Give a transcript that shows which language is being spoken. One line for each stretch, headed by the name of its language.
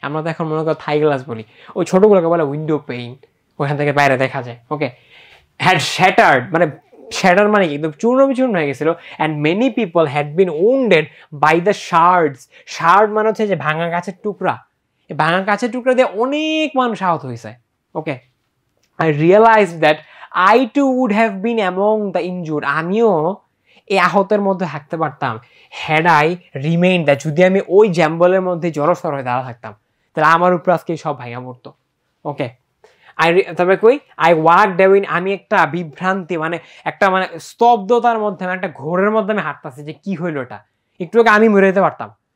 Bangla: আমরা তো এখন মনে করো থাই গ্লাস বলি, ওই ছোটগুলোকে বলে উইন্ডো পেইন, ওখান থেকে বাইরে দেখা যায়। ওকে,
English: had shattered
Bangla: মানে শ্যাটার মানে কি একদম চূর্ণ বিচূর্ণ হয়ে গেছিল।
English: and many people had been wounded by the shards,
Bangla: shard মানে হচ্ছে যে ভাঙা গাছের টুকরা, এই ভাঙা গাছের টুকরা দিয়ে অনেক মানুষ আহত হয়েছে।
English: okay, I realized that I too would have been among the injured,
Bangla: আমিও এই আহতের মধ্যে থাকতে পারতাম।
English: had I remained,
Bangla: that যদি আমি ওই জ্যাম্বলের মধ্যে জড়সড় হয়ে দাঁড়া থাকতাম, তাহলে আমার উপর আজকে সব ভাঙা পড়তো। ওকে, তবে কই
English: I walked away,
Bangla: আমি একটা বিভ্রান্তি মানে একটা মানে স্তব্ধতার মধ্যে, একটা ঘোরের মধ্যে আমি হাঁটতাছি যে কি হইলো এটা, একটু আগে আমি মরে যেতে পারতাম।